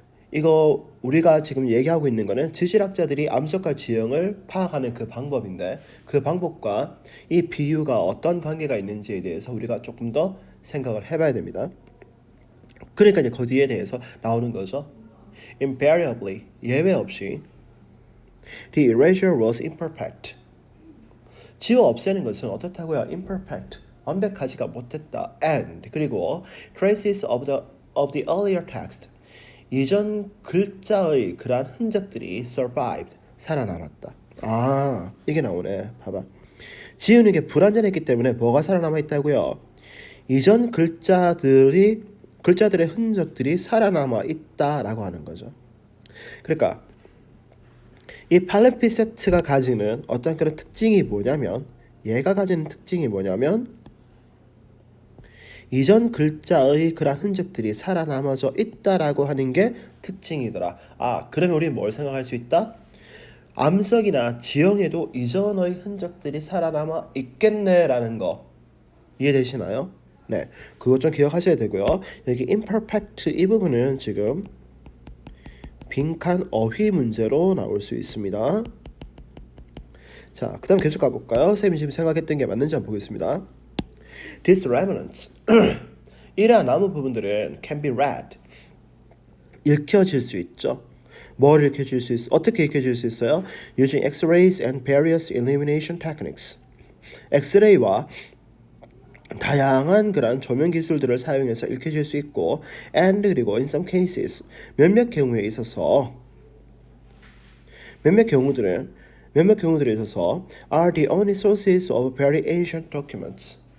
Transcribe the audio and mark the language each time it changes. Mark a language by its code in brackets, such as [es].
[ko] 이거 우리가 지금 얘기하고 있는 거는 지질학자들이 암석과 지형을 파악하는 그 방법인데 그 방법과 이 비유가 어떤 관계가 있는지에 대해서 우리가 조금 더 생각을 해봐야 됩니다. 그러니까 이제 거기에 대해서 나오는 거죠. [en] Invariably, [ko] 예외 없이 [en] the erasure was imperfect. [ko] 지워 없애는 것은 어떻다고요? Imperfect, 완벽하지가 못했다. [en] And [ko] 그리고 [en] traces of the earlier text, [ko] 이전 글자의 그러한 흔적들이 [en] survived, [ko] 살아남았다. 아, 이게 나오네. 봐봐. 지우는 게 불완전했기 때문에 뭐가 살아남아 있다고요? 이전 글자들의 흔적들이 살아남아 있다라고 하는 거죠. 그러니까 이 팔렘피세트가 가지는 어떤 그런 특징이 뭐냐면, 얘가 가지는 특징이 뭐냐면 이전 글자의 그런 흔적들이 살아남아져 있다라고 하는 게 특징이더라. 아, 그러면 우리 뭘 생각할 수 있다? 암석이나 지형에도 이전의 흔적들이 살아남아 있겠네라는 거 이해되시나요? 네, 그것 좀 기억하셔야 되고요. 여기 imperfect 이 부분은 지금 빈칸 어휘 문제로 나올 수 있습니다. 자, 그 다음 계속 가볼까요? 쌤이 지금 생각했던 게 맞는지 한번 보겠습니다. [en] These remnants, [ko] 이러한 남은 부분들은 [en] can be read, [ko] 읽혀질 수 있죠. 뭘 읽혀질 수 있어? 어떻게 읽혀질 수 있어요? [en] Using X-rays and various illumination techniques. [ko] X-ray와 다양한 그런 조명 기술들을 사용해서 읽혀질 수 있고, [en] and [ko] 그리고 [en] in some cases, [ko] 몇몇 경우에 있어서 [en] are the only sources of very ancient documents.